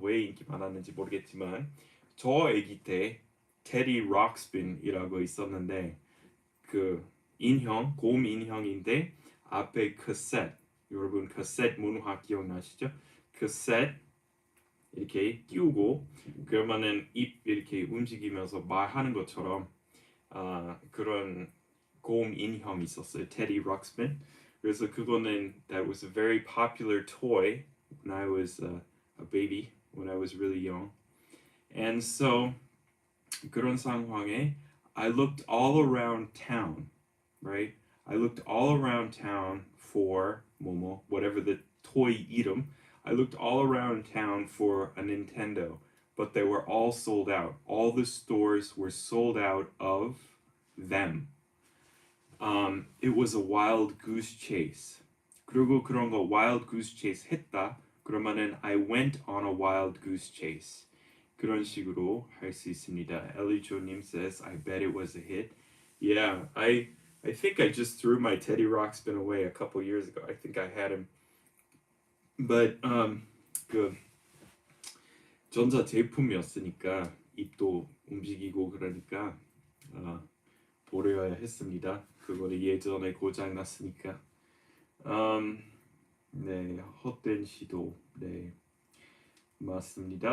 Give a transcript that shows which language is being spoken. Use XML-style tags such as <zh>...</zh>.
<ko>왜 인기 많았는지 모르겠지만 저 아기 때 테디 록스핀이라고 있었는데 그 인형, 곰 인형인데 앞에 카셋, 여러분 카셋 문화 기억나시죠? 카셋 이렇게 끼우고 그러면은 입 이렇게 움직이면서 말하는 것처럼 그런 곰 인형 있었어요. 테디 록스핀. 그래서 그거는</ko> <en>that was a very popular toy when I was a baby, when I was really young. And so</en> <ko>그런 상황에</ko> <en>I looked all around town, right? I looked all around town for 뭐뭐, whatever the toy 이름. I looked all around town for a Nintendo, but they were all sold out. All the stores were sold out of them. It was a wild goose chase.</en> <ko>그리고 그런 거 wild goose chase 했다. 그러면은</ko> <en>I went on a wild goose chase.</en> <ko>그런 식으로 할 수 있습니다.</ko> <en>엘리조님 says, I bet it was a hit. Yeah, I think I just threw my Teddy Ruxpin away a couple years ago. I think I had him.</en> <ko>But 그 전자 제품이었으니까 입도 움직이고 그러니까 버려야 했습니다. 그거는 예전에 고장 났으니까. 네, 헛된 시도. 네, 맞습니다.</ko>